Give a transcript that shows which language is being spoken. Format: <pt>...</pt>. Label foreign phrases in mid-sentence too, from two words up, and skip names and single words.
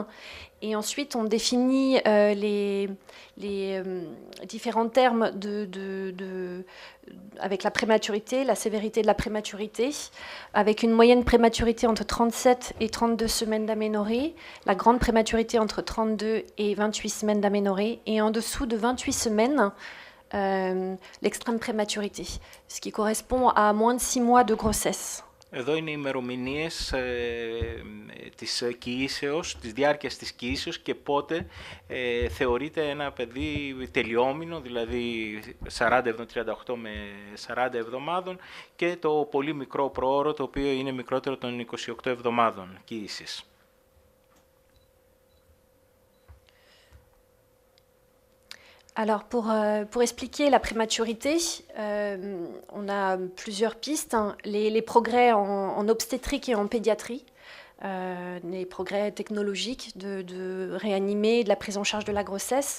<fr>Et ensuite, on définit les différents termes avec la prématurité, la sévérité de la prématurité, avec une moyenne prématurité entre 37 et 32 semaines d'aménorrhée, la grande prématurité entre 32 et 28 semaines d'aménorrhée, et en dessous de 28 semaines, l'extrême prématurité, ce qui correspond à moins de 6 mois de grossesse.</fr> <el>Εδώ είναι οι ημερομηνίες της κοίησεως, της διάρκειας της κοίησεως και πότε θεωρείται ένα παιδί τελειόμηνο, δηλαδή 38 με 40 εβδομάδων, και το πολύ μικρό προώρο, το οποίο είναι μικρότερο των 28 εβδομάδων κοίησης.</el> <fr>Alors, pour expliquer la prématurité, on a plusieurs pistes. Les progrès en obstétrique et en pédiatrie, les progrès technologiques de réanimer, de la prise en charge de la grossesse.</fr>